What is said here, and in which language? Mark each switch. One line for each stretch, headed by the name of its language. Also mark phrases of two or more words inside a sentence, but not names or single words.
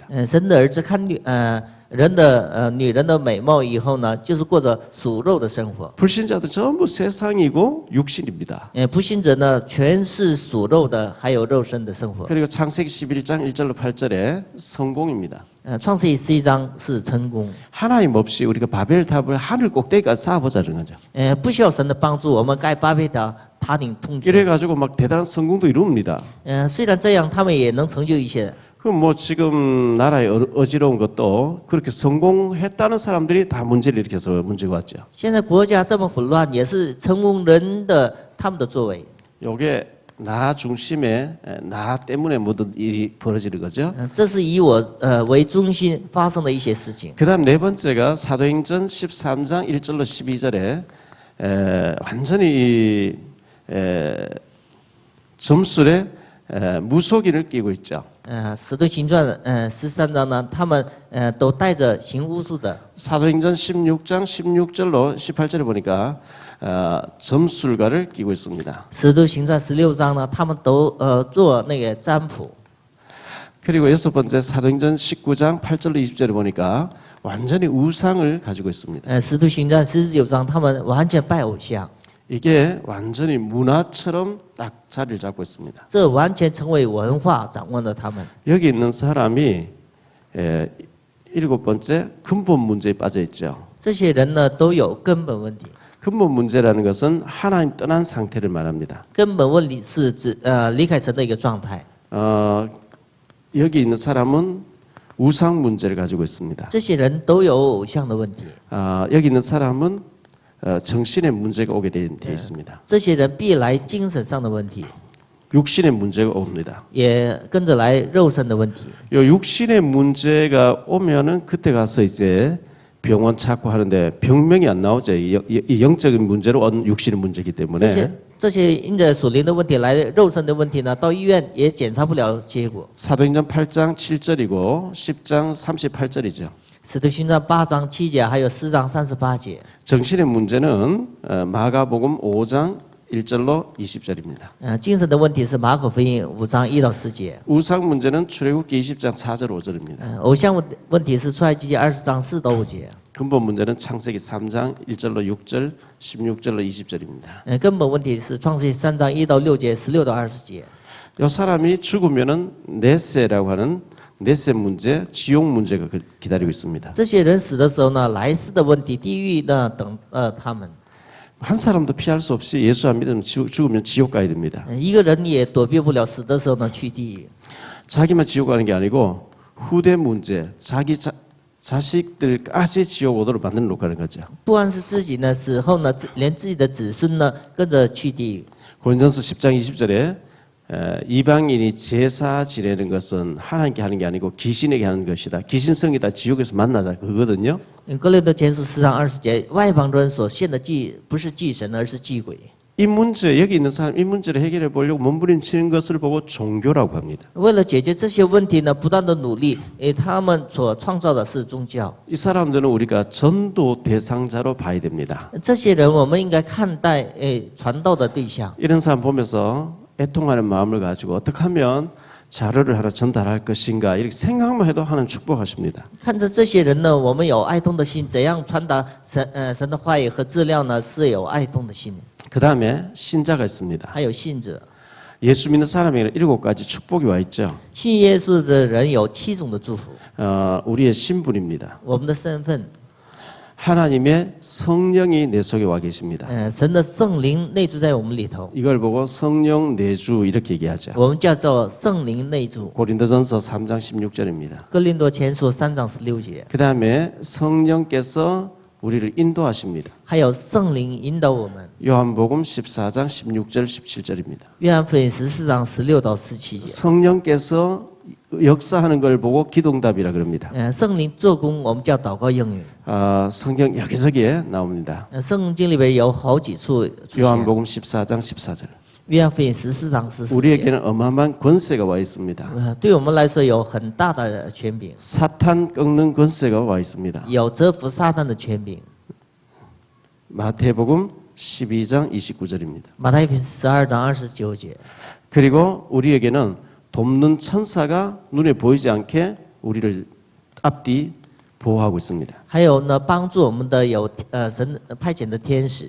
Chinese: 神的儿子看人的女人的美貌以后呢，就是过着属肉的生活。
Korean: 불신자들 전부 세상이고 육신입니다.
Chinese: 不信者呢，全是属肉的，还有肉身的生活。
Korean: 그리고 창세기 11장 1절로 8절에 성공입니다.
Chinese: 创世记11章是成功。
Korean: 하나님 없이 우리가 바벨탑을 하늘 꼭대기까지 쌓아보자는 거죠.
Chinese: 不需要神的帮助，我们盖巴别塔塔顶通天。
Korean: 이래가지고 막 대단한 성공도 이룹니다.
Chinese: 虽然这样，他们也能成就一些。
Korean: 그럼 뭐 지금 나라에 어지러운 것도 그렇게 성공했다는 사람들이 다 문제를 일으켜서 문제가 왔죠.
Chinese: 现在国家这么混乱，也是成功人的他们的作为。
Korean: 요게 나 중심에 나 때문에 모든 일이 벌어지는 거죠.
Chinese: 这是以我为中心发生的一些事情。
Korean: 그다음 네 번째가 사도행전 13장 1절로 12절에 완전히 점술에 무속인을 끼고 있죠.
Chinese: 使徒行传13章呢，他们都带着行巫术的。
Korean: 사도행전 16장 16절로 18절에 보니까 점술가를 끼고 있습니다.
Chinese: 使徒行传16章呢，他们都做那个占卜。
Korean: 그리고 여섯 번째 사도행전 19장 8절로 20절에 보니까 완전히 우상을 가지고 있습니다.
Chinese: 使徒行传19章，他们完全拜偶像，
Korean: 이게 완전히 문화처럼 딱 자리를 잡고 있습니다.
Chinese: 这完全成为文化掌握了他们。
Korean: 여기 있는 사람이 일곱 번째 근본 문제에 빠져 있죠.
Chinese: 这些人呢，都有根本问题。
Korean: 근본 문제라는 것은 하나님 떠난 상태를 말합니다.
Chinese: 根本问题是指离开神的一个状态。
Korean: 여기 있는 사람은 우상 문제를 가지고 있습니다.
Chinese: 这些人都有偶像的问题。
Korean: 여기 있는 사람은 정신의 문제가 오게 되어 있습니다.
Chinese: 这些人必来精神上的问题，
Korean: 육신의 문제가 옵니다.
Chinese: 也跟着来肉身的问题。
Korean: 요 육신의 문제가 오면은 그때 가서 이제 병원 찾고 하는데 병명이 안 나오죠. 이 영적인 문제로 온 육신의 문제이기 때문에
Chinese: 这些因着属灵的问题来肉身的问题呢，到医院也检查不了结果。
Korean: 사도행전 8장 7절이고 10장 38절이죠.
Chinese: 使徒行传8章7节，还有4章38节。
Korean: 정신의 문제는 마가복음 5장 1절로 20절입니다.
Chinese: 精神的问题是马可福音5章1到4节。
Korean: 우상 문제는 출애굽기 20장 4절 5절입니다.
Chinese: 偶像问题是出埃及记20章4到5节。
Korean: 근본 문제는 창세기 3장 1절로 6절, 16절로 20절입니다.
Chinese: 根本问题是创世记3章1到6节，16到20节。
Korean: 이 사람이 죽으면은 네세라고 하는 네세 문제, 지옥 문제가 기다리고 있습니다.
Chinese: 这些人死的时候呢，来世的问题、地狱呢等他们。
Korean: 한 사람도 피할 수 없이 예수 안 믿으면 죽으면 지옥 가야 됩니다.
Chinese: 一个人也躲避不了死的时候呢去地狱。
Korean: 자기만 지옥 가는 게 아니고 후대 문제, 자기 자식들까지 지옥 오도록 만들어 놓고 가는 거죠.
Chinese: 不光是自己呢，死后呢，连自己的子孙呢跟着去地狱。
Korean: 고린전서 10장 20절에 이방인이 제사 지내는 것은 하나님께 하는 게 아니고 귀신에게 하는 것이다. 귀신성이다. 지옥에서 만나자 그거거든요.
Chinese: 哥林多前书4章20节，外邦人所献的祭不是祭神，而是祭鬼。
Korean: 이 문제 여기 있는 사람 이 문제를 해결해 보려고 몸부림치는 것을 보고 종교라고 합니다.
Chinese: 为了解决这些问题呢，不断的努力，他们所创造的是宗教。
Korean: 이 사람들은 우리가 전도 대상자로 봐야 됩니다.
Chinese: 这些人我们应该看待传道的对象。
Korean: 이런 사람 보면서 애통하는 마음을 가지고 어떻게 하면 자료를 하나 전달할 것인가 이렇게 생각만 해도 하나님 축복하십니다.
Chinese: 看着这些人呢，我们有爱痛的心，怎样传达神的话语和资料呢？是有爱痛的心。
Korean: 그 다음에 신자가 있습니다.
Chinese: 还有信者，
Korean: 예수 믿는 사람에게는 7가지 축복이 와 있죠.
Chinese: 信耶稣的人有7种的祝福。
Korean: 우리의 신분입니다.
Chinese: 我们的身份，
Korean: 하나님의 성령이 내 속에 와 계십니다.
Chinese: 神的圣灵内住在我们里头，
Korean: 이걸 보고 성령 내주 이렇게 얘기하죠.
Chinese: 我们叫做圣灵内住。
Korean: 고린도전서 3장 16절입니다.
Chinese: 哥林多前书3章16节，
Korean: 그 다음에 성령께서 우리를 인도하십니다.
Chinese: 还有圣灵引导我们。
Korean: 요한복음 14장 16절 17절입니다.
Chinese: 约翰福音14章16到17节，
Korean: 성령께서 역사하는 걸 보고 기도응답이라 그럽니다.
Chinese: 圣灵做工，我们叫祷告应允。
Korean: 성경 여기저기에 나옵니다.
Chinese: 圣经里边有好几处出现。
Korean: 요한복음 14장 14절.
Chinese: 约翰福音14章14节，
Korean: 우리에게는 어마어마한 권세가 와 있습니다.
Chinese: 对我们来说有很大的权柄，
Korean: 사탄 꺾는 권세가 와 있습니다.
Chinese: 有折服撒旦的权柄。
Korean: 마태복음 12장 29절입니다.
Chinese: 马太福音12章29节，
Korean: 그리고 우리에게는 돕는 천사가 눈에 보이지 않게 우리를 앞뒤 보호하고 있습니다.
Chinese: 还有呢，帮助我们的有神派遣的天使。